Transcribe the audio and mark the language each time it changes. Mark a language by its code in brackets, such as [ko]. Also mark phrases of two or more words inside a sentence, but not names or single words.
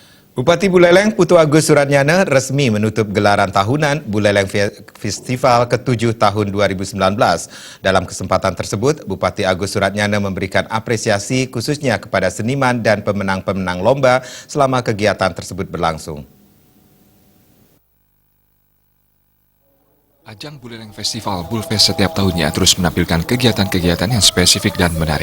[id] Bupati Buleleng Putu Agus Suratnyana resmi menutup gelaran tahunan Buleleng Festival ke-7 tahun 2019. Dalam kesempatan tersebut, Bupati Agus Suratnyana memberikan apresiasi khususnya kepada seniman dan pemenang-pemenang lomba selama kegiatan tersebut berlangsung. Ajang Buleleng Festival Bulfest setiap tahunnya terus menampilkan kegiatan-kegiatan yang spesifik dan menarik.